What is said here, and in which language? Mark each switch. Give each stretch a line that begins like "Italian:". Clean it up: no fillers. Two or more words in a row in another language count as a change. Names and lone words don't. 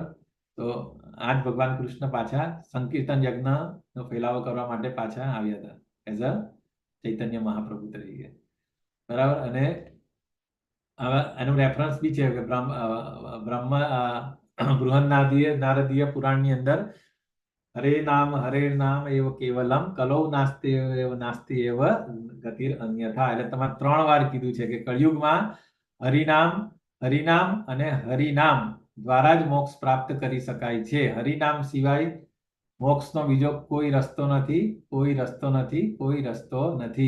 Gujarati: તો આજ ભગવાન કૃષ્ણ પાછા સંકીર્તન યજ્ઞનો ફેલાવો કરવા માટે પાછા આવ્યા હતા
English: as a
Gujarati: ચૈતન્ય મહાપ્રભુ તરીકે, બરાબર. અને હવે એનું રેફરન્સ બી છે કે નારદીય પુરાણની અંદર
Sanskrit: હરે નામ એવ કેવલમ કલૌ નાસ્તિ એવ ગતિર અન્યથા.
Gujarati: એટલે તમારે 3 વાર કીધું છે કે કળિયુગમાં હરિનામ અને હરિનામ દ્વારા જ મોક્ષ પ્રાપ્ત કરી શકાય છે. હરિનામ સિવાય મોક્ષનો બીજો કોઈ રસ્તો નથી.